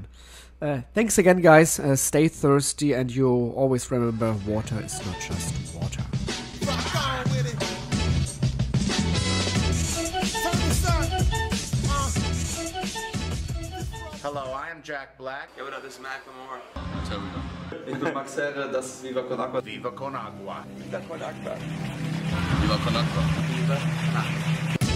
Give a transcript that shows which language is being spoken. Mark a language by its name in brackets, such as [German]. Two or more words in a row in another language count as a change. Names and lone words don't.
[English] Thanks again, guys. Stay thirsty, and you always remember, water is not just water. Hello, I am Jack Black. [German] Ja, das ist Macklemore. Ich bin Max Herre, das ist Viva Con Agua. Viva Con Agua. Viva Con Agua. Viva Con Agua. Viva Con Agua.